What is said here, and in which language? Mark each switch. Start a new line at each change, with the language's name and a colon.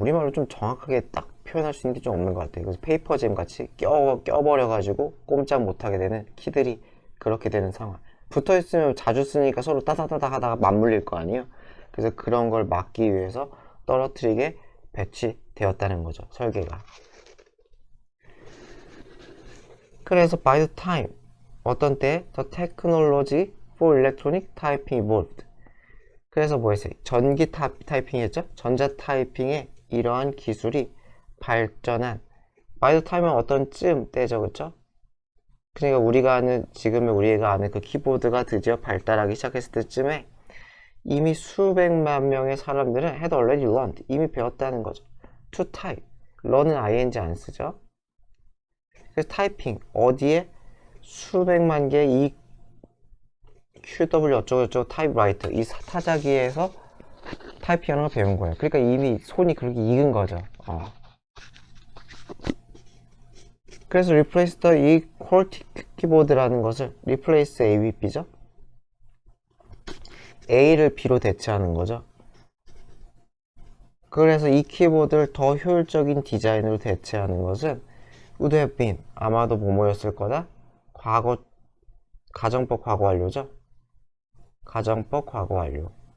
Korean: 우리말로 좀 정확하게 딱 표현할 수 있는 게 좀 없는 것 같아요. 그래서 페이퍼 잼 같이 껴버려가지고 꼼짝 못하게 되는 키들이 그렇게 되는 상황. 붙어있으면 자주 쓰니까 서로 따다다다 하다가 맞물릴 거 아니에요. 그래서 그런 걸 막기 위해서 떨어뜨리게 배치되었다는 거죠. 설계가. 그래서
English: by the time,
Korean: 어떤 때
English: the technology for electronic typing evolved.
Korean: 그래서 뭐였어요? 전기 타이핑이었죠? 전자 타이핑의 이러한 기술이 발전한,
English: by the time
Korean: 은 어떤 쯤 때죠, 그쵸? 그러니까 우리가 아는, 지금의 우리가 아는 그 키보드가 드디어 발달하기 시작했을 때쯤에 이미 수백만 명의 사람들은
English: had already learned,
Korean: 이미 배웠다는 거죠.
English: to type,
Korean: learn은 ing 안 쓰죠? 그래서 타이핑, 어디에? 수백만 개의 이 QW 어쩌고저쩌고 타입라이터, 이 타자기에서 타이핑하는 걸 배운 거예요. 그러니까 이미 손이 그렇게 익은 거죠. 그래서
English: replace the
Korean: 이 QWERTY 키보드라는 것을
English: replace A with B
Korean: 죠. A를 B로 대체하는 거죠. 그래서 이 키보드를 더 효율적인 디자인으로 대체하는 것은
English: would have been,
Korean: 아마도 뭐뭐였을 거다? 과거, 가정법 과거 완료죠? 가정법 과거 완료.